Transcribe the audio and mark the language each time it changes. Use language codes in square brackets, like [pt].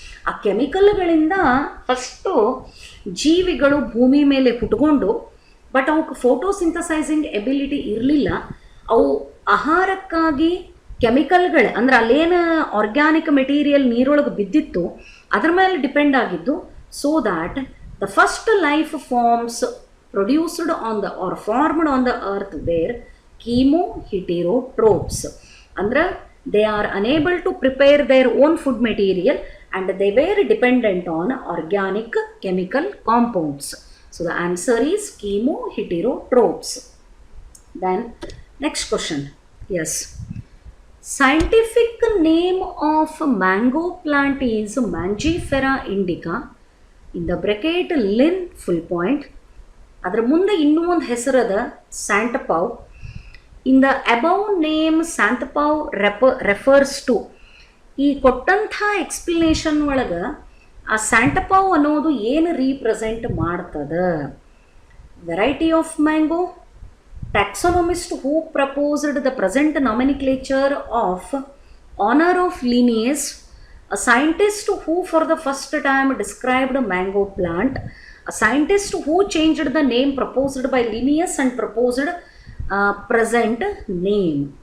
[kn] ಆ ಕೆಮಿಕಲ್ಗಳಿಂದ ಫಸ್ಟು ಜೀವಿಗಳು ಭೂಮಿ ಮೇಲೆ ಹುಟ್ಕೊಂಡು, ಬಟ್ ಅವಕ್ಕೆ ಫೋಟೋಸಿಂಥಸೈಸಿಂಗ್ ಎಬಿಲಿಟಿ ಇರಲಿಲ್ಲ. ಅವು ಆಹಾರಕ್ಕಾಗಿ ಕೆಮಿಕಲ್ಗಳೇ ಅಂದರೆ ಅಲ್ಲೇನು ಆರ್ಗ್ಯಾನಿಕ್ ಮೆಟೀರಿಯಲ್ ನೀರೊಳಗೆ ಬಿದ್ದಿತ್ತು ಅದ್ರ ಮೇಲೆ ಡಿಪೆಂಡ್ ಆಗಿದ್ದು. [en] So that the first life forms produced on the or formed on the earth were chemoheterotrophs. Andre they are unable to prepare their own food material and they were dependent on organic chemical compounds. So the answer is chemoheterotrophs. Then next question. Yes. Scientific name of mango plant is Mangifera indica. In the bracket lin full point. [kn] ಅದರ ಮುಂದೆ ಇನ್ನೂ ಒಂದು ಹೆಸರದ [en] Santapau. In the above name Santapau refers to, [kn] ಈ ಕೊಟ್ಟಂಥ explanation ಒಳಗೆ ಆ ಸ್ಯಾಂಟಪೌ ಅನ್ನೋದು ಏನು ರೀಪ್ರೆಸೆಂಟ್ ಮಾಡ್ತದ? [en] Variety of mango, taxonomist who proposed the present nomenclature of honor of Linnaeus, a scientist who for the first time described a mango plant, a scientist who changed the name proposed by Linnaeus and proposed present name.